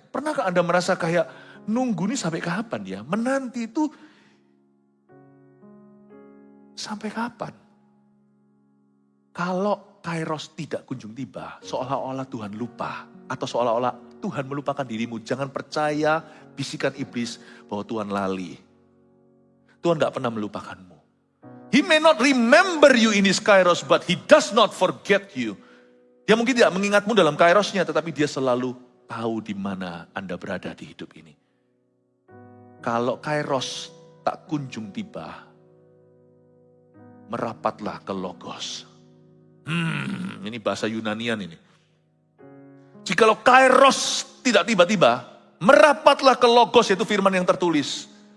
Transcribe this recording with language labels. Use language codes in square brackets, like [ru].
[id] Pernahkah Anda merasa kayak nunggu nih sampai kapan ya? Menanti itu sampai kapan? Kalau Kairos tidak kunjung tiba, seolah-olah Tuhan lupa. Atau seolah-olah Tuhan melupakan dirimu. Jangan percaya bisikan iblis bahwa Tuhan lali. Tuhan gak pernah melupakanmu. [en] He may not remember you in his Kairos, but he does not forget you. [id] Dia mungkin tidak mengingatmu dalam Kairosnya, tetapi dia selalu tahu di mana Anda berada di hidup ini. Kalau Kairos tak kunjung tiba, merapatlah ke Logos. Ini bahasa Yunanian ini. Jikalau Kairos tidak tiba-tiba, merapatlah ke Logos, yaitu firman yang tertulis.